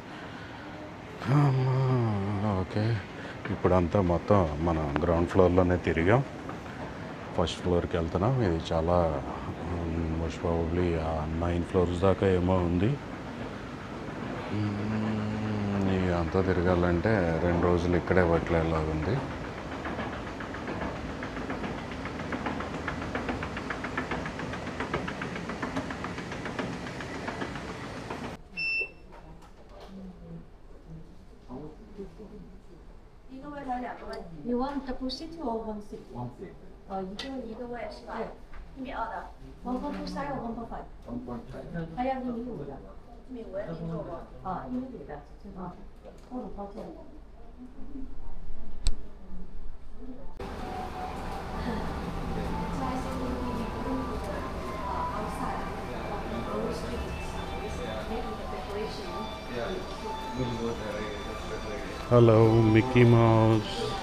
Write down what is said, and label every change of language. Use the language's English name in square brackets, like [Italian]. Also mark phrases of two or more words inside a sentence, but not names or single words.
[Telugu] ఓకే, ఇప్పుడంతా మొత్తం మనం [English] ground floorలోనే [Telugu] తిరిగాం. [English] first floorకి [Telugu] వెళ్తున్నాం. ఇది చాలా [English] most probably 9 floors [Telugu] దాకా ఏమో ఉంది. అంతా తిరగాలంటే 2 రోజులు ఇక్కడే పట్టలేలాగుంది. [English] You want double seat or one seat? One seat. [Chinese] 一个位是吧？1.2的，1.2 or 1.5？ 1.5. 还要1.5的，1.5的您坐过？啊，1.5的，啊，我很抱歉。 [Telugu] హలో మిక్కీ మౌస్.